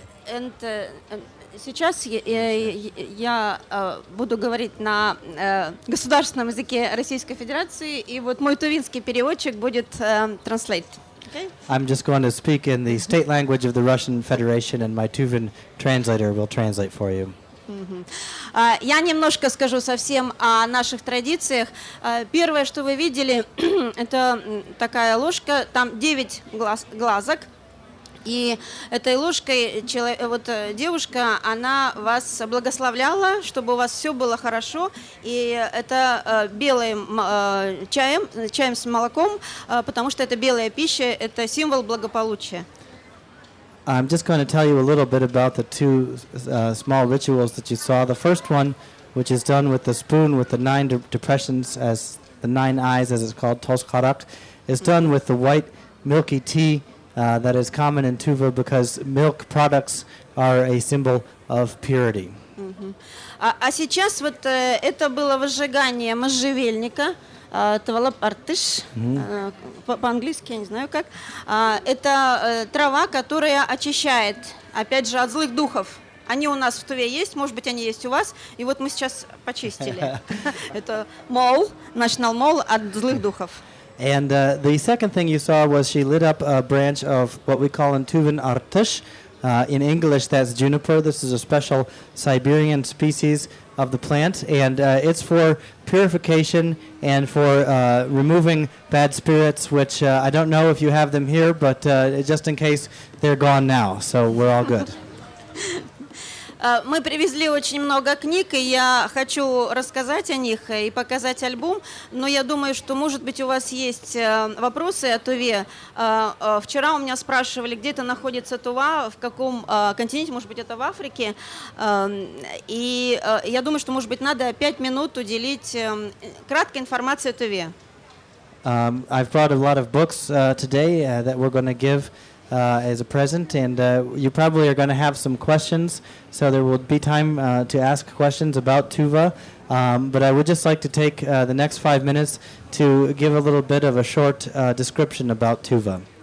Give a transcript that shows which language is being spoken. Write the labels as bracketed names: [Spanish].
[English] And [Russian] сейчас я буду говорить на государственном языке Российской Федерации, и вот мой тувинский переводчик будет [English] translate. Okay? I'm just going to speak in the state language of the Russian Federation, and my Tuvan translator will translate for you. [Russian] Я немножко скажу совсем о наших традициях. Первое, что вы видели, это такая ложка, там 9 глазок. И этой ложкой девушка, она вас благословляла, чтобы у вас все было хорошо. И это белым чаем с молоком, потому что это белая пища, это символ благополучия. [English] I'm just going to tell you a little bit about the 2 small rituals that you saw. The first one, which is done with the spoon with the 9 depressions, as the 9 eyes, as it's called, toskarak, is done with the white milky tea that is common in Tuva because milk products are a symbol of purity. [Russian] А сейчас вот это было возжигание можжевельника, твалап-артыш, по-английски я не знаю как. Это трава, которая очищает, опять же, от злых духов. Они у нас в Туве есть, может быть, они есть у вас, и вот мы сейчас почистили. Это мол, [English] national mall [Russian] от злых духов. [English] And the second thing you saw was she lit up a branch of what we call in Tuvan artush. In English, that's juniper. This is a special Siberian species of the plant, and it's for purification and for removing bad spirits, which I don't know if you have them here, but just in case, they're gone now, so we're all good. [Russian] Мы привезли очень много книг, и я хочу рассказать о них и показать альбом, но я думаю, что, может быть, у вас есть вопросы о Туве. Вчера у меня спрашивали, где это находится Тува, в каком континенте, может быть, это в Африке. И я думаю, что, может быть, надо 5 минут уделить краткой информации о Туве. [English] I've brought a lot of books today that we're going to give as a present, and you probably are going to have some questions, so there will be time to ask questions about Tuva, but I would just like to take the next 5 minutes to give a little bit of a short description about Tuva.